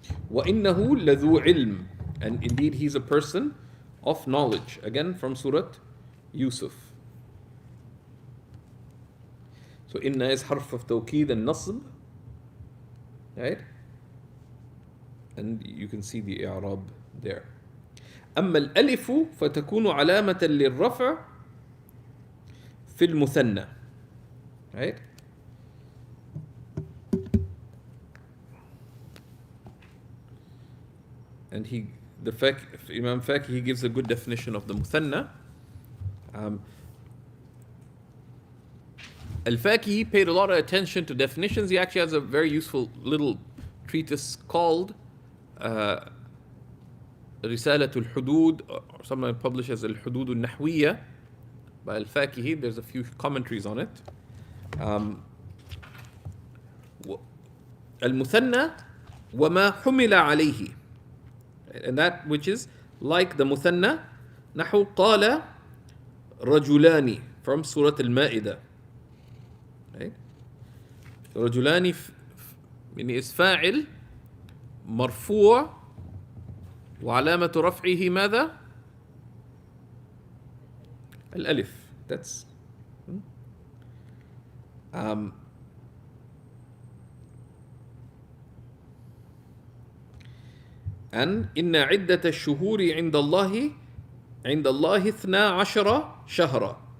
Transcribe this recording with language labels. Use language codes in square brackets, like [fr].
[ar] وَإِنَّهُ لَذُو عِلْمٍ, [en] and indeed he's a person of knowledge. Again from Surah Yusuf. So inna is harf of tawqeed and nasb, right? And you can see the i'rab there. [ar] أما الألف فتكون علامة للرفع في المثنى. [en] Right? And Imam Faqih, he gives a good definition of the muthanna. Al-Faqih paid a lot of attention to definitions. He actually has a very useful little treatise called رسالة الحدود, or sometimes published as الحدود النحوية by al-Fakihi. There's a few commentaries on it. [ar] المثنى وما حمل عليه, [en] and that which is like the مثنى, [ar] نحو قال رجلان [en] from Surah Al-Ma'idah. Right? [ar] رجلان يعني is فاعل مرفوع وعلامة رفعه ماذا؟ الألف. [en] That's and [ar] إن عدة الشهور عند الله 12 شهرا.